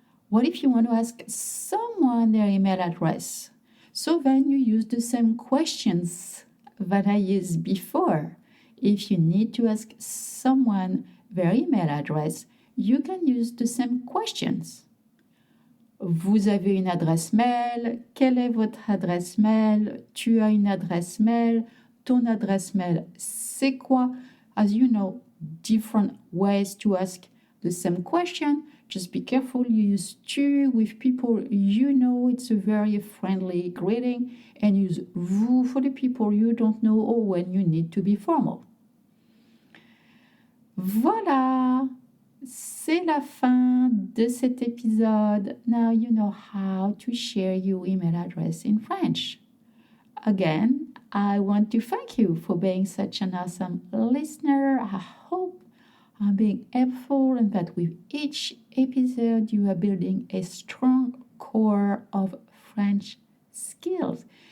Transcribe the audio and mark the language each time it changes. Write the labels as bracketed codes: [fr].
[en] What if you want to ask someone their email address? So then you use the same questions that I used before. If you need to ask someone their email address, you can use the same questions. [fr] Vous avez une adresse mail? Quelle est votre adresse mail? Tu as une adresse mail? Ton adresse mail, c'est quoi? [en] As you know, different ways to ask the same question. Just be careful you use tu with people you know. It's a very friendly greeting. And use vous for the people you don't know or when you need to be formal. [fr] Voilà, c'est la fin de cet épisode. [en] Now you know how to share your email address in French. Again, I want to thank you for being such an awesome listener. I hope I'm being helpful and that with each episode you are building a strong core of French skills.